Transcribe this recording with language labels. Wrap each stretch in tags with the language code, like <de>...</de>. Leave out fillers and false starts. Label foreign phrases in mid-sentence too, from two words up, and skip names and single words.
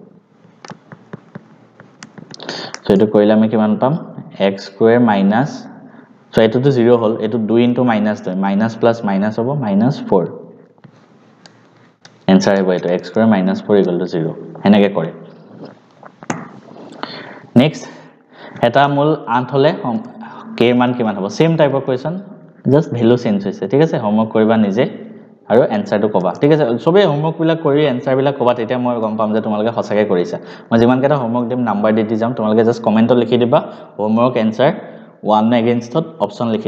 <as>সো এটো কৰিলে আমি কিমান পাম x</as> <en>square minus</en> <as>সো এটো তো 0 হল এটো 2 ইনটু -2</as> <en>minus plus minus</en> <as>হ'ব -4 आंसर</as> <hi>है तो</hi> <as>x स्क्वायर -4</as> <en>equal to</en> <as>0 এনেকে কৰে নেক্সট এটা মূল 8 হলে k মান কিমান হ'ব</as> <en>same type of question just value change</en> <as>হৈছে ঠিক আছে হোমৱৰ্ক কৰিবা নিজে আৰু এনসাৰটো কবা ঠিক আছে সবে হোমৱৰ্ক বিলাক কৰি এনসাৰ বিলাক কবা তেতিয়া মই গম পাম যে তোমালোকে সঁচাকৈ কৰিছা মই যিমান কেটা হোমৱৰ্ক দিম নাম্বাৰ দি যাম তোমালোকে জাস্ট কমেন্টত লিখি দিবা</as> <en>homework answer</en> <as>1 এগেইনষ্টত অপচন লিখি</as>